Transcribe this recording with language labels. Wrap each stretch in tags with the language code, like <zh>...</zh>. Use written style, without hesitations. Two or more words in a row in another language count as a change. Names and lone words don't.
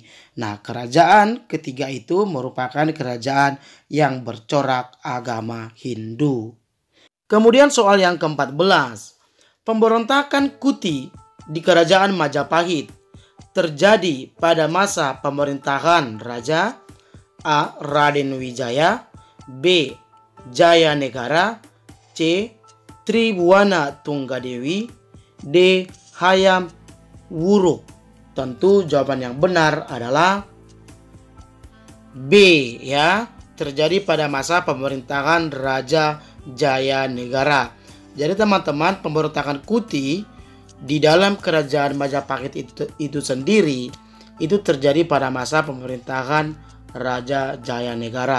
<id>Nah, kerajaan ketiga itu merupakan kerajaan yang bercorak agama Hindu. Kemudian soal yang ke-14. Pemberontakan Kuti di kerajaan Majapahit terjadi pada masa pemerintahan Raja A. Raden Wijaya, B. Jaya Negara, C. Tribuana Tunggadewi, D. Hayam Wuruk. Tentu jawaban yang benar adalah B, ya, terjadi pada masa pemerintahan Raja Jaya Negara. Jadi teman-teman, pemberontakan Kuti di dalam kerajaan Majapahit itu sendiri itu terjadi pada masa pemerintahan Raja Jaya Negara.</id>